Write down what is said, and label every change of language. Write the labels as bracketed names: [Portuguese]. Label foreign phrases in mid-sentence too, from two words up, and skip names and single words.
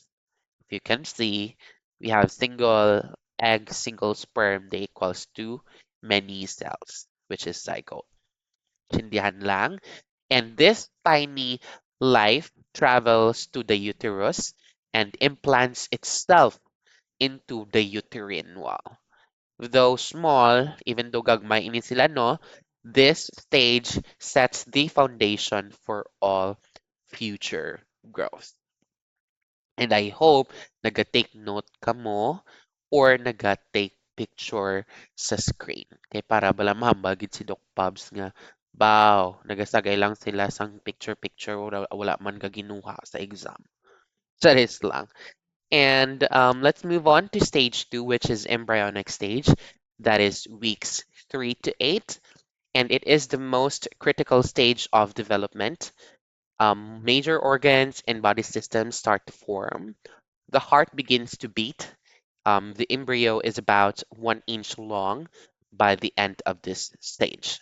[English] If you can see, we have single egg, single sperm, they equals to many cells, which is zygote. [Hiligaynon] Tindihan lang. [English] And this tiny life travels to the uterus and implants itself into the uterine wall. Though small, even though [Hiligaynon] gagmay ini sila, no, [English] this stage sets the foundation for all future growth. And I hope [Hiligaynon] naga-take note ka mo [English] or naga-take picture sa screen. [Hiligaynon] Kay para bala mahambagid si Doc Pubs nga, baw, nagasagay lang sila sang picture-picture, wala man gaginuha sa exam. Charis lang. [English] And let's move on to stage two, which is embryonic stage. That is weeks 3 to 8. And it is the most critical stage of development. Major organs and body systems start to form. The heart begins to beat. The embryo is about 1 inch long by the end of this stage.